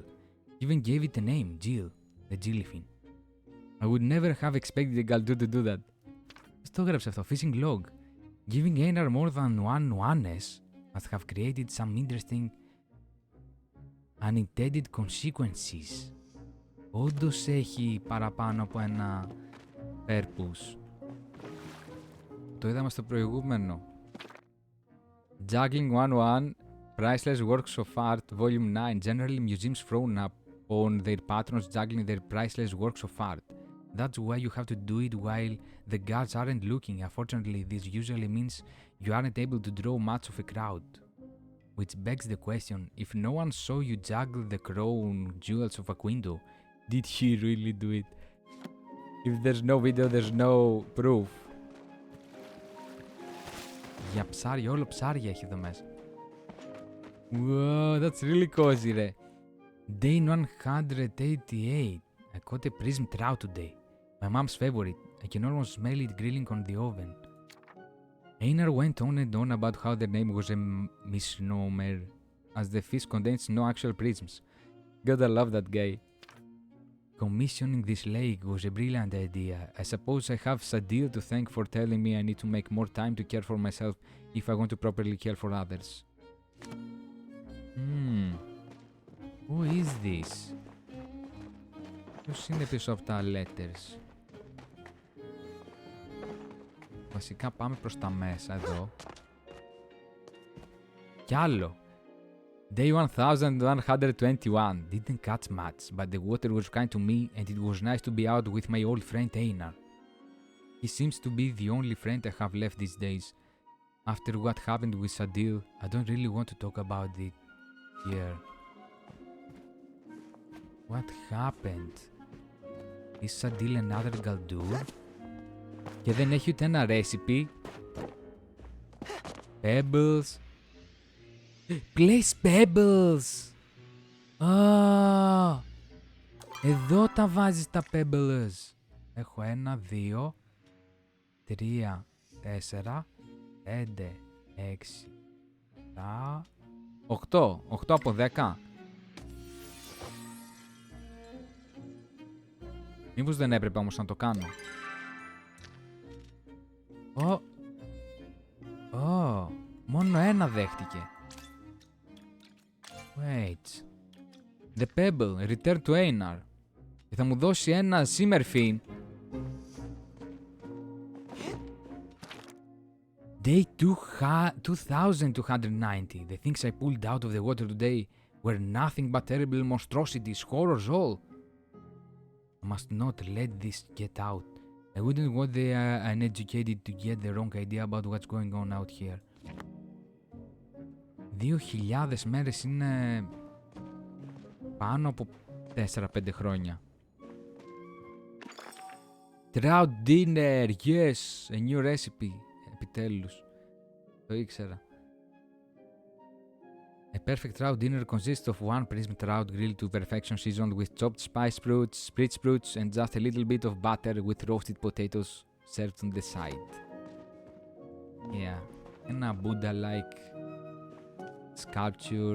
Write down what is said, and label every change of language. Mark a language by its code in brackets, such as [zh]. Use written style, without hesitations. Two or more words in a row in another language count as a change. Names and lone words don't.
[en] He even gave it a name, Jill, the jellyfin. I would never have expected a Galdur to do that. [el] Στο έγραψε αυτό, [en] fishing log. Giving Einar more than one ones must have created some interesting unintended consequences. [el] Όντως έχει παραπάνω από ένα purpose. Το είδαμε στο προηγούμενο. [en] Juggling 101, Priceless Works of Art, Volume 9. Generally, museums frown upon their patrons juggling their priceless works of art. That's why you have to do it while the guards aren't looking. Unfortunately, this usually means you aren't able to draw much of a crowd. Which begs the question, if no one saw you juggle the crown jewels of Aquindo, did he really do it? If there's no video, there's no proof. [el] Για ψάρια, όλο ψάρια έχει εδώ μέσα. [en] Wow, that's really cozy, ρε. Day 188. I caught a prism trout today. My mom's favorite. I can almost smell it grilling on the oven. Einar went on and on about how the name was a misnomer, as the fish contains no actual prisms. Gotta love that guy. Commissioning this lake was a brilliant idea. I suppose I have Sadil to thank for telling me I need to make more time to care for myself if I want to properly care for others. Who is this? [el] Ποιος είναι πίσω από τα letters? Βασικά πάμε προς τα μέσα εδώ. Κι άλλο. [en] Day 1121. Didn't catch much, but the water was kind to me and it was nice to be out with my old friend Einar. He seems to be the only friend I have left these days. After what happened with Sadil, I don't really want to talk about it here. What happened? Is Sadil another Galdur? [el] Και δεν έχει ούτε ένα recipe. Pebbles. [en] Place pebbles! [el] Εδώ τα βάζεις τα pebbles. Έχω 1, 2, 3, 4, 5, 6, 7, 8. 8 από 10. Μήπως δεν έπρεπε όμως να το κάνω. Μόνο ένα δέχτηκε. [en] Wait. The pebble. Return to Einar. [el] Και θα μου δώσει ένα Simmerfin. Day 2290. [en] The things I pulled out of the water today were nothing but terrible monstrosities, horrors all. I must not let this get out. I wouldn't want the uneducated to get the wrong idea about what's going on out here. [el] 2.000 μέρες είναι πάνω από 4-5 χρόνια. [en] Trout dinner, yes, a new recipe. [el] Επιτέλους, το ήξερα. [en] A perfect trout dinner consists of one prism trout grilled to perfection, seasoned with chopped spice sprouts, spritz sprouts, and just a little bit of butter with roasted potatoes served on the side. Yeah. Ένα Buddha-like sculpture.